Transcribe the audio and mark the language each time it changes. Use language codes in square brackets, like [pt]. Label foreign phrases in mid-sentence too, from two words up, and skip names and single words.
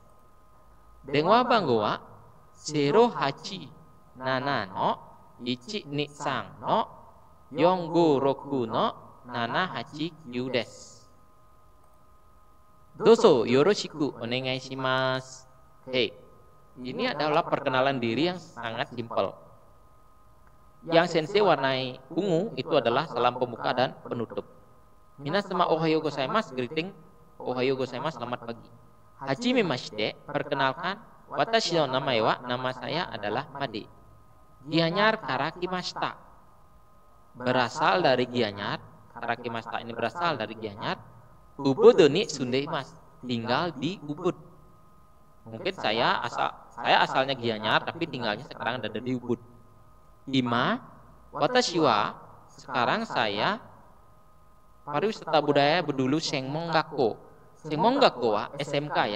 [ja] 電話番号は087-456-789です。どうぞよろしくお願いします。 [id] Hey, ini adalah perkenalan diri yang sangat simpel. Yang sensei warnai ungu itu adalah salam pembuka dan penutup. [ja] 皆様おはようございます, greeting. おはようございます, [id] selamat pagi. Hajimemashite, perkenalkan. [ja] 私の名前は, [id] nama saya adalah Made. Gianyar karakimashita, berasal dari Gianyar. Karakimashita ini berasal dari Gianyar. [ja] ウブドに住んでいます, [id] tinggal di Ubud. Mungkin saya asalnya Gianyar tapi tinggalnya sekarang ada di Ubud. [ja] 今私は, [id] sekarang saya pariwisata budaya Bedulu [ja] 専門学校. 専門学校はSMK ya.